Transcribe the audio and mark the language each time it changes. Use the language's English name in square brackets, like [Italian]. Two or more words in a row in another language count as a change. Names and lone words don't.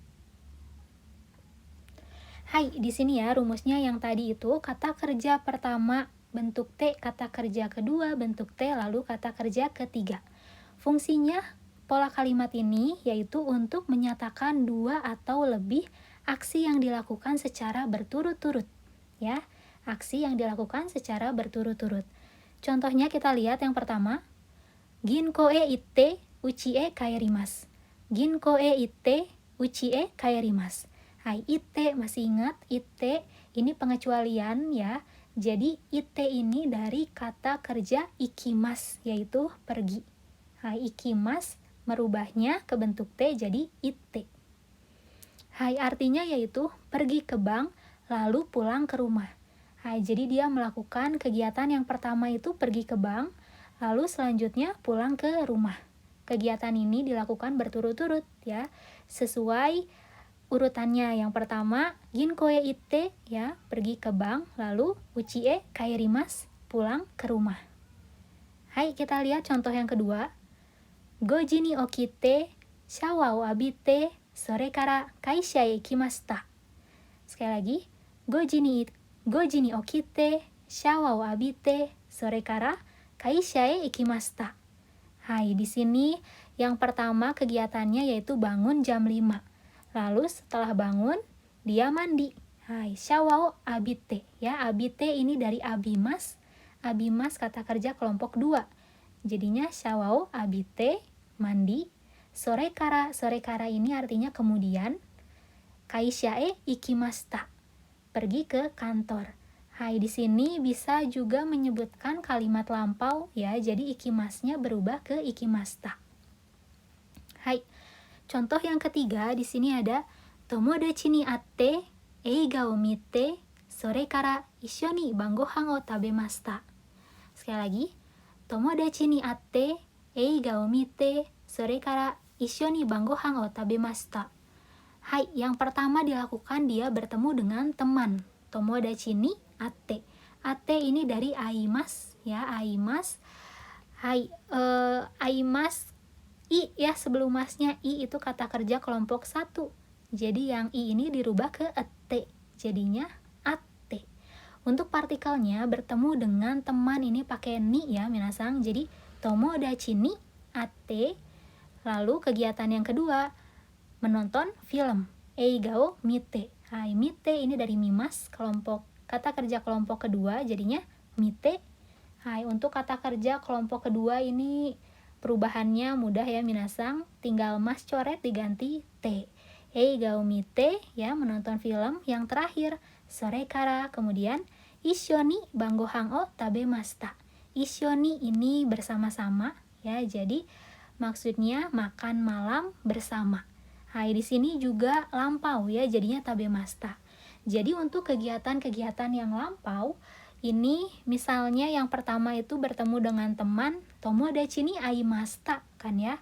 [Indonesian] Hai, di sini ya rumusnya yang tadi itu kata kerja pertama bentuk T, kata kerja kedua bentuk T, lalu kata kerja ketiga. Fungsinya pola kalimat ini yaitu untuk menyatakan dua atau lebih aksi yang dilakukan secara berturut-turut. Ya, aksi yang dilakukan secara berturut-turut. Contohnya kita lihat yang pertama. [Japanese] 銀行へ行って家へ帰ります. 銀行へ行って家へ帰ります. [Indonesian] Hai, itte masih ingat? Itte ini pengecualian ya. Jadi itte ini dari kata kerja ikimas yaitu pergi. Hai, ikimas merubahnya ke bentuk T jadi itte. Hai, artinya yaitu pergi ke bank lalu pulang ke rumah. Hai, jadi dia melakukan kegiatan yang pertama itu pergi ke bank, lalu selanjutnya pulang ke rumah. Kegiatan ini dilakukan berturut-turut ya, sesuai urutannya. Yang pertama, [Japanese] 銀行へ行って [Indonesian] ya, pergi ke bank, lalu [Japanese] 家へ帰ります, [Indonesian] pulang ke rumah. Hai, kita lihat contoh yang kedua. [Japanese] 五時に起きて、シャワーを浴びて, それから会社へ行きました. [Indonesian] Sekali lagi, [Japanese] 五時に起きて、シャワーを浴びて, それから会社へ行きました. [Indonesian] Hai, di sini yang pertama kegiatannya yaitu bangun jam 5. Lalu setelah bangun, dia mandi. [Japanese] はい、シャワーを浴びて. [Indonesian] Ya, abite ini dari abimas. Abimas kata kerja kelompok 2. Jadinya [Japanese] シャワーを浴びて, [Indonesian] mandi. [Japanese] それから [Indonesian] ini artinya kemudian. [Japanese] 会社へ行きました, [Indonesian] pergi ke kantor. Hai, di sini bisa juga menyebutkan kalimat lampau ya, jadi ikimasnya berubah ke ikimashita. Hai, contoh yang ketiga di sini ada [Japanese] 友達に会って、映画を見て、それから一緒に晩ご飯を食べました. [Indonesian] Sekali lagi, [Japanese] 友達に会って、映画を見て、それから一緒に晩ご飯を食べました. [Indonesian] Hai, yang pertama dilakukan dia bertemu dengan teman. [Japanese] 友達に会って. [Indonesian] Atte ini dari aimas ya, aimas. Hai, aimas i ya, sebelum masnya i itu kata kerja kelompok 1. Jadi yang i ini dirubah ke ette. Jadinya atte. Untuk partikelnya bertemu dengan teman ini pakai ni ya, minasang. [Japanese] Jadi 友達に会って. [Indonesian] Lalu kegiatan yang kedua menonton film. [Japanese] 映画を見て. [Indonesian] Hai, mite ini dari mimas, kelompok kata kerja kelompok kedua, jadinya mite. Hai, untuk kata kerja kelompok kedua ini perubahannya mudah ya minasang, tinggal mas coret diganti te. [Japanese] 映画を見て [Indonesian] ya, menonton film. Yang terakhir, [Japanese] それから, [Indonesian] kemudian [Japanese] 一緒に晩ご飯を食べました. 一緒に [Indonesian] ini bersama-sama ya, jadi maksudnya makan malam bersama. Hai, di sini juga lampau ya, jadinya tabemashita. Jadi untuk kegiatan-kegiatan yang lampau, ini misalnya yang pertama itu bertemu dengan teman, [Japanese] 友達に会いました [Indonesian] kan ya.